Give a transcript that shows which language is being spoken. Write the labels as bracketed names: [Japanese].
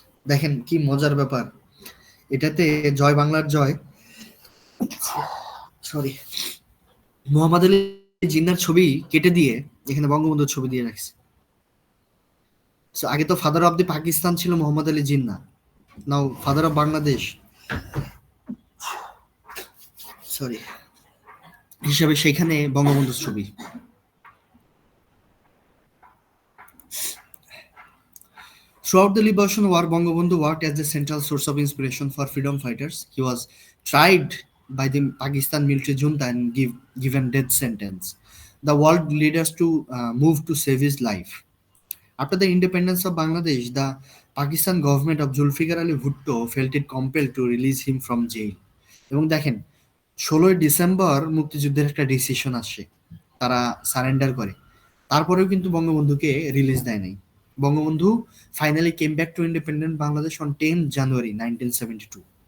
[Bangla] দেখেন কি মজার ব্যাপার, এটাতে জয় বাংলার জয়, সরি, মোহাম্মদ আলী জিন্নার ছবি কেটে দিয়ে এখানে বঙ্গবন্ধুর ছবি দিয়ে রাখছে। সো আগে তো [English] father of the Pakistan [Bangla] ছিল মোহাম্মদ আলী জিন্না, [English] now father of Bangladesh sorry [Bangla] হিসাবে সেখানে বঙ্গবন্ধুর ছবি। [English] Throughout the Liberation War, Bangabandhu worked as the central source of inspiration for freedom fighters. He was tried by the Pakistan military junta and given death sentence. The world leaders to move to save his life. After the independence of Bangladesh, the Pakistan government of Zulfikar Ali Bhutto felt it compelled to release him from jail. [Bangla] এবং দেখেন 16 December মুক্তিযুদ্ধের একটা decision আসে, তারা surrender করে, তারপরেও কিন্তু বঙ্গবন্ধুকে রিলিজ দেয় নাই। [English] Bangabandhu finally came back to independent Bangladesh on 10 January 1972।